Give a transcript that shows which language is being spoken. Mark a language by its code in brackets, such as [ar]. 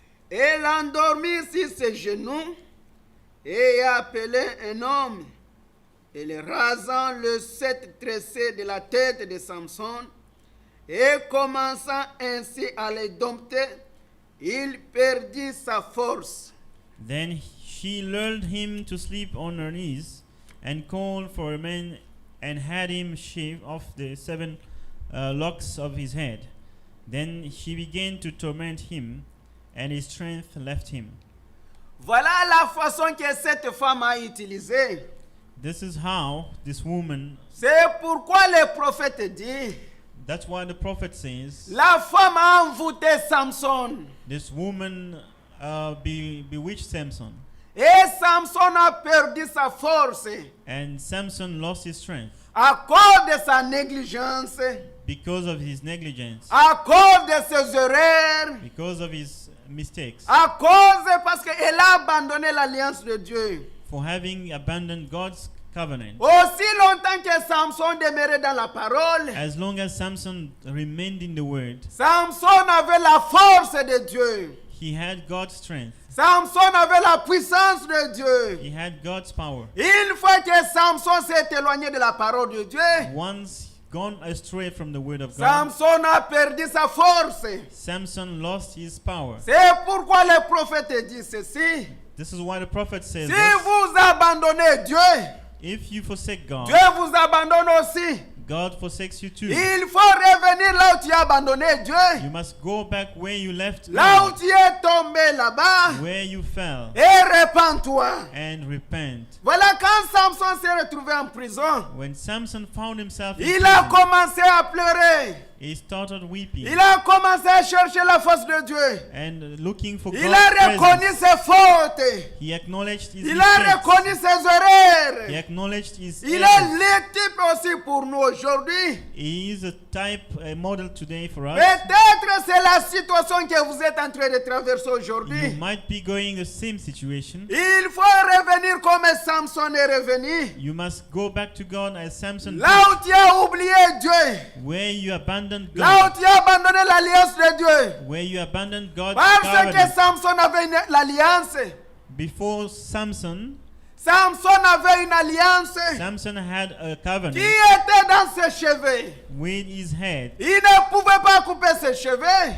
[fr] Elle endormit sur ses genoux et appelé un homme. Et le rasant le sept tressé de la tête de Samson et commençant ainsi à le dompter, il perdit sa force. [en] Then she lulled him to sleep on her knees and called for a man and had him shave off the 7 locks of his head. Then she began to torment him, and his strength left him. [fr] Voilà la façon que cette femme a utilisée. [en] This is how this woman, [fr] C'est pourquoi le prophète dit, [en] that's why the prophet says, [fr] la femme a envoûté Samson. [en] this woman bewitched Samson, [fr] Et Samson a perdu sa force [en] and Samson lost his strength [fr] à cause de sa négligence, [en] because of his negligence, [fr] à cause de ses erreurs, [en] because of his mistakes, [fr] à cause parce qu'elle a abandonné l'alliance de Dieu. [en] for having abandoned God's covenant. [fr] Aussi longtemps que Samson demeurait dans la parole, [en] As long as Samson remained in the word, [fr] Samson avait la force de Dieu. [en] he had God's strength. [fr] Samson avait la puissance de Dieu. [en] He had God's power. [fr] Une fois que Samson s'est éloigné de la parole de Dieu, [en] Once gone astray from the word of God, [fr] Samson a perdu sa force. [en] Samson lost his power. [fr] C'est pourquoi le prophète dit ceci. [en] This is why the prophet says [fr] Si [en] this, [fr] vous abandonnez Dieu, [en] if you forsake God, [fr] Dieu vous abandonne aussi. [en] God forsakes you too. [fr] Il faut revenir là où tu as abandonné Dieu. [en] You must go back where you left [fr] Là où [en] God, [fr] tu es tombé là-bas. [en] where you fell, [fr] Et repens-toi. [en] and repent. [fr] Voilà quand Samson s'est retrouvé en prison. [en] When Samson found himself in [fr] Il a [en] prison, [fr] commencé à pleurer. [en] he started weeping [fr] Il a commencé à chercher la face de Dieu. [en] and looking for [fr] Il a [en] God's [fr] reconnu [en] presence. [fr] ses fautes. [en] He acknowledged his [fr] Il a [en] mistakes. [fr] reconnu ses [en] He [fr] erreurs. [en] acknowledged his [fr] Il est [en] errors. [fr] le type aussi pour nous aujourd'hui. [en] He is a type, a model today for us. [fr] Peut-être c'est la situation que vous êtes en train de traverser [en] You [fr] aujourd'hui. [en] might be going the same situation. [fr] Il faut revenir comme Samson est revenu. [en] You must go back to God as Samson [fr] Là où tu as oublié Dieu. [en] did, where you abandoned [fr] Là où [en] God, [fr] tu as abandonné l'alliance de Dieu. [en] where you abandoned God's [fr] Parce que [en] covenant. [fr] Samson avait l'alliance. [en] Before Samson [fr] Samson avait une alliance [en] Samson had a [fr] qui [en] covenant [fr] était dans ses cheveux. [en] with his head. [fr] Il ne pouvait pas couper ses cheveux.